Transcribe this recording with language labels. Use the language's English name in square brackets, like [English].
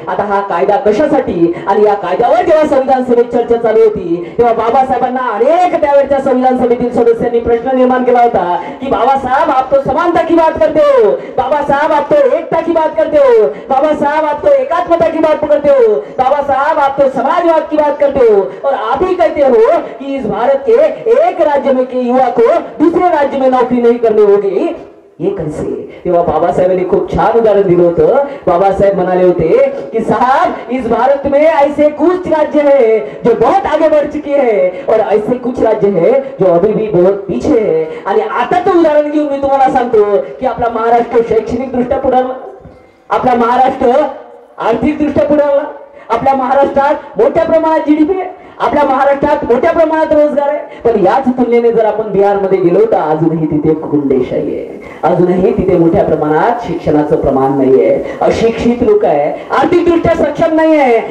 [Marathi] आता हा कायदा कशासाठी? आणि या कायद्यावर जेव्हा संविधान सभेत चर्चा चालू होती तेव्हा बाबासाहेबांना अनेक त्यावेळच्या संविधान सभेतील सदस्यांनी प्रश्न निर्माण केला होता की [Hindi] बाबासाहेब आप तो समानता की बात करते हो, बाबा साहब आप तो एकता की बात करते हो, बाबा साहब आप तो एकात्मता की बात करते हो, बाबा साहब आप तो समाजवाद की बात करते हो, और आप ही कहते हो कि इस भारत के एक राज्य में के युवा को दूसरे राज्य में नौकरी नहीं करनी होगी. ये कैसे? [Marathi] तेव्हा बाबासाहेबांनी खूप छान उदाहरण दिलं होतं. बाबासाहेब म्हणाले होते की [Hindi] साहब इस भारत में ऐसे कुछ राज्य है जो बहुत आगे बढ़ चुके हैं और ऐसे कुछ राज्य है जो अभी भी बहुत पीछे है. [Marathi] आणि आता तो उदाहरण घेऊन मी तुम्हाला सांगतो की आपला महाराष्ट्र शैक्षणिक दृष्ट्या पुढे, आपला महाराष्ट्र आर्थिक दृष्ट्या पुढे, आपल्या महाराष्ट्रात मोठ्या प्रमाणात जीडीपी आहे, आपल्या महाराष्ट्रात मोठ्या प्रमाणात रोजगार आहे. पण याच तुलनेने जर आपण बिहारमध्ये गेलो तर अजूनही तिथे गुंडेशाही आहे, अजूनही तिथे मोठ्या प्रमाणात शिक्षणाचं प्रमाण नाहीये, अशिक्षित लोक आहे, आर्थिक दृष्ट्या सक्षम नाही आहे.